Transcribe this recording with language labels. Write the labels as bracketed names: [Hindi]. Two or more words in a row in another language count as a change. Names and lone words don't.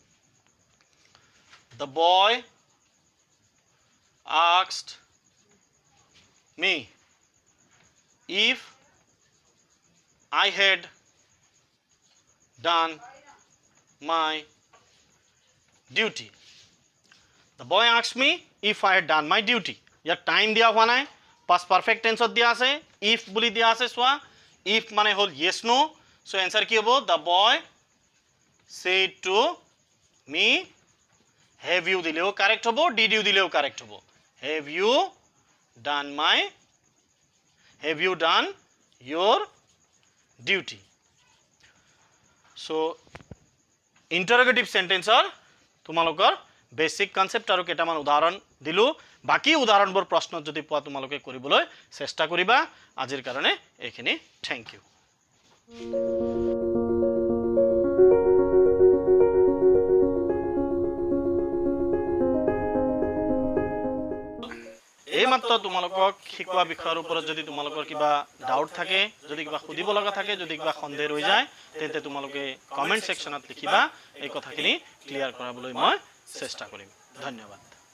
[English] the boy asked me if I had done my duty the boy asked me if I had done my duty [Assamese] ইয়াত টাইম দিয়া হোৱা নাই [English] past perfect tense [Assamese] দিয়া আছে if বুলি দিয়া আছে সোয়া if মানে হল [English] yes no so answer [Assamese] কি হ'ব [English] the boy said to me have you [Assamese] দিলেও কারেক্ট হ'ব [English] did you [Assamese] দিলেও কারেক্ট হ'ব [English] have you done your duty so interrogative sentence [Assamese] তোমালোকৰ বেসিক কনসেপ্ট আৰু কেটামান উদাহৰণ দিলু বাকি উদাহৰণবোৰ প্ৰশ্ন যদি পোৱা তোমালোকে কৰিবলৈ চেষ্টা কৰিবা আজিৰ কাৰণে এইখিনি [English] thank you [Assamese] এই মাত্ৰ তোমালোকক শিকোৱা বিষয়ৰ ওপৰত যদি তোমালোকৰ কিবা ডাউট থাকে যদি কিবা খুদিব লগা থাকে যদি কিবা সন্দেহ হৈ যায় তেন্তে তোমালোকে [English] comment section [Assamese] লিখিবা এই কথাখিনি ক্লিয়াৰ কৰাবলৈ মই চেষ্টা কৰিম ধন্যবাদ